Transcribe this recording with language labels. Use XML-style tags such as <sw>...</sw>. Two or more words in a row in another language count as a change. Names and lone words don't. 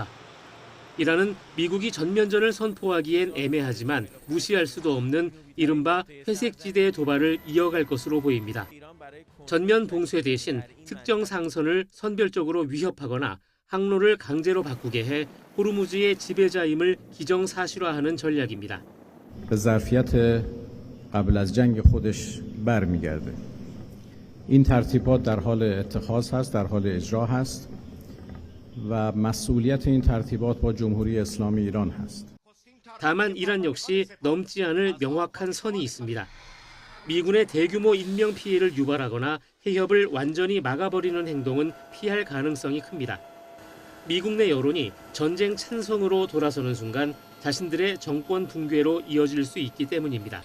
<ko>이란은 미국이 전면전을 선포하기엔 애매하지만 무시할 수도 없는 이른바 회색지대의 도발을 이어갈 것으로 보입니다. 전면 봉쇄 대신 특정 상선을 선별적으로 위협하거나 항로를 강제로 바꾸게 해 호르무즈의 지배자임을 기정사실화하는 전략입니다.</ko> <fa>به ظرفیت قبل از جنگ خودش برمیگرده. این ترتیبات در حال اتخاذ هست، در حال اجرا هست و مسئولیت این ترتیبات با جمهوری اسلامی ایران هست.</fa> <ko>다만 이란 역시 넘지 않을 명확한 선이 있습니다. 미군의 대규모 인명 피해를 유발하거나 해협을 완전히 막아버리는 행동은 피할 가능성이 큽니다. 미국 내 여론이 전쟁 찬성으로 돌아서는 순간 자신들의 정권 붕괴로 이어질 수 있기 때문입니다.</ko>